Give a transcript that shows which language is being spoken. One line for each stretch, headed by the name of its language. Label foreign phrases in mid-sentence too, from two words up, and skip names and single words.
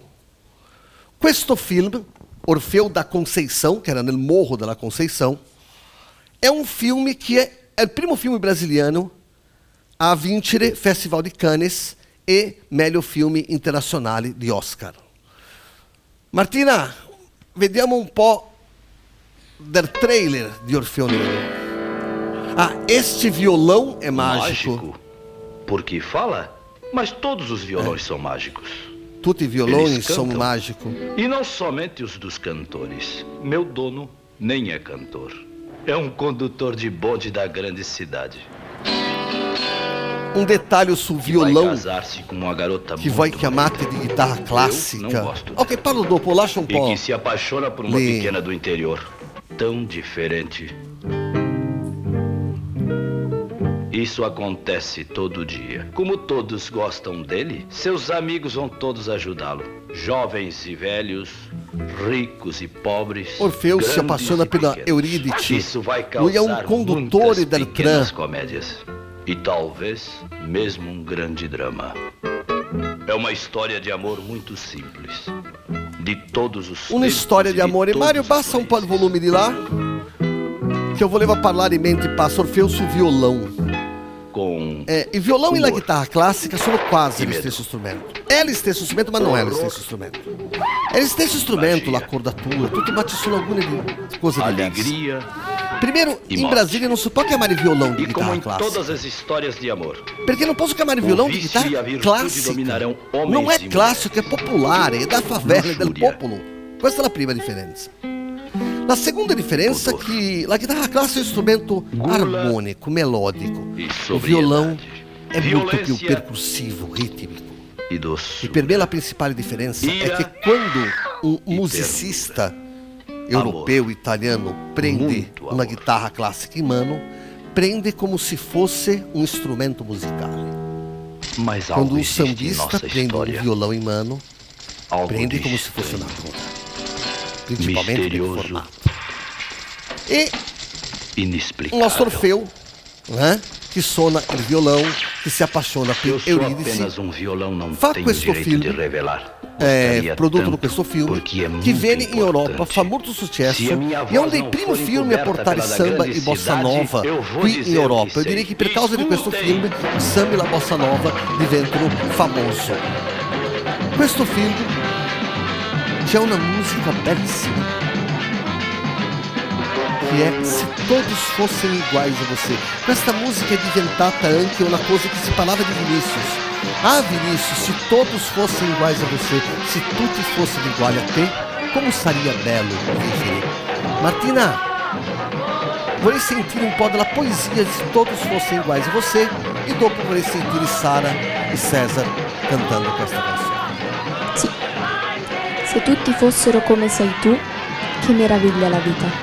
Italian: Questo film, Orfeu da Conceição,
Portuguese: que era
Italian: nel Morro della Conceição, è un film che è il primo film brasiliano a vincere Festival di Cannes e meglio film internazionali di Oscar. Martina, vediamo un po' del trailer di Orfeu Nero.
Portuguese: Este violão é mágico. Porque fala, mas todos os violões são mágicos.
Italian: Tutti i violoni sono mágicos.
Portuguese: E não somente os dos cantores. Meu dono nem é cantor. É um condutor de bonde da grande cidade. Um detalhe sul violão casar-se com uma garota
Italian: che vuoi chiamate di chitarra classica. Ok, parlo dopo, lascia un po'.
Portuguese: E que se apaixona por uma pequena do interior. Tão diferente. Isso acontece todo dia. Como todos gostam dele, seus amigos vão todos ajudá-lo. Jovens e velhos, ricos e pobres. Orfeu se grandes apaixona e pela pequenos. Eurídice. Isso vai Lui é um causar
Italian: conduttore
Portuguese: muitas
Italian: del
Portuguese: pequenas
Italian: tram.
Portuguese: comédias. E talvez mesmo um grande drama. É uma história de amor muito simples. De todos os
Italian: Una
Portuguese: tempos
Italian: storia di amore.
Portuguese: todos
Italian: Mario,
Portuguese: os
Italian: basta un po' il
Portuguese: países.
Italian: volume di là, che eu volevo parlare mentre passa Orfeu sul violão.
Portuguese: Com
Italian: Il violão e la
Portuguese: humor.
Italian: chitarra classica sono quasi
Portuguese: E
Italian: lo
Portuguese: medo.
Italian: stesso strumento. È lo stesso strumento, ma non è lo stesso strumento. È lo stesso strumento,
Portuguese: Magia.
Italian: l'accordatura, tutto, ma ci sono alcune cose diverse.
Portuguese: alegria Primeiro, E
Italian: in
Portuguese: morte.
Italian: Brasília non si può chiamare violão di
Portuguese: e como
Italian: chitarra
Portuguese: em
Italian: classica.
Portuguese: todas as histórias de amor.
Italian: Perché non posso chiamare violão
Portuguese: O
Italian: di
Portuguese: vício e a
Italian: chitarra
Portuguese: virtude
Italian: classica.
Portuguese: dominarão homens
Italian: Non è
Portuguese: e
Italian: classico, è popolare, è da favela, è del
Portuguese: Luxúria.
Italian: popolo. Questa è la prima differenza. La seconda differenza è
Portuguese: Odor.
Italian: che la chitarra classica è un strumento
Portuguese: Gula.
Italian: armonico, melodico.
Portuguese: E O violão sobriedade.
Italian: è molto più
Portuguese: Violência
Italian: percussivo, ritmico.
Portuguese: e
Italian: E
Portuguese: doçura.
Italian: per me la principale differenza è
Portuguese: Ira
Italian: che quando un
Portuguese: e
Italian: musicista europeu, italiano, prende
Portuguese: Muito
Italian: una
Portuguese: amor.
Italian: chitarra classica in mano, prende come se fosse un strumento musicale.
Portuguese: Mas
Italian: Quando
Portuguese: algo um existe em sambista nossa
Italian: prende um
Portuguese: história. violão em mano, Algo
Italian: prende
Portuguese: de como se fosse una estranho,
Italian: tromba, principalmente bem
Portuguese: misterioso, formato. E o inexplicável. nosso Orfeu, né,
Italian: que suona il violão, che si appassiona per
Portuguese: Eu sou
Italian: Eurídice,
Portuguese: apenas um violão, não
Italian: Fa
Portuguese: tenho
Italian: questo
Portuguese: direito
Italian: film,
Portuguese: de revelar.
Italian: prodotto
Portuguese: tanto,
Italian: da questo film,
Portuguese: porque é
Italian: che
Portuguese: muito
Italian: viene in Europa,
Portuguese: importante.
Italian: fa molto successo
Portuguese: Se a minha
Italian: e è uno
Portuguese: voz
Italian: dei
Portuguese: não
Italian: primi
Portuguese: for
Italian: film a
Portuguese: encoberta
Italian: portare
Portuguese: pela
Italian: samba
Portuguese: grande
Italian: e bossa
Portuguese: cidade,
Italian: nova
Portuguese: eu vou
Italian: qui in
Portuguese: dizer
Italian: Europa.
Portuguese: que Eu
Italian: direi
Portuguese: sei.
Italian: che per causa di questo
Portuguese: Escutem.
Italian: film il samba e la bossa nova diventano famoso. Questo film c'è una musica bellissima che è Se Todos Fossem Iguais a Você. Questa musica è diventata anche una cosa che si parlava di Vinícius. Ah, Vinícius,
Portuguese: se todos fossem iguais a você,
Italian: se tutti fossero uguali a te, como saria bello vivere? Martina, vorrei sentire un po' della poesia di Se Todos Fossem Iguais a Você e dopo vorrei sentire Sara e César cantando questa canzone. Sì, se tutti fossero come sei tu, che meraviglia la vita.